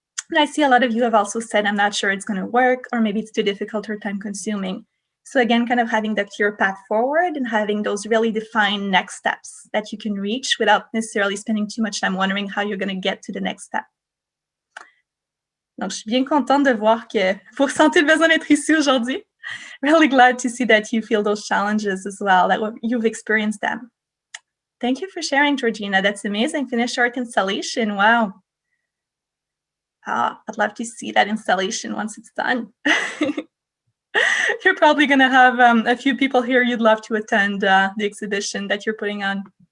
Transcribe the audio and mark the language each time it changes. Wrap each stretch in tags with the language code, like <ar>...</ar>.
<en>And I see a lot of you have also said, I'm not sure it's going to work, or maybe it's too difficult or time consuming. So again, kind of having that clear path forward and having those really defined next steps that you can reach without necessarily spending too much time wondering how you're going to get to the next step.</en> <fr>Donc, je suis bien contente de voir que vous ressentez le besoin d'être ici aujourd'hui.</fr> <en>Really glad to see that you feel those challenges as well, that you've experienced them. Thank you for sharing, Georgina. That's amazing. Finished art installation. Wow. I'd love to see that installation once it's done. You're probably going to have a few people here you'd love to attend the exhibition that you're putting on.</en>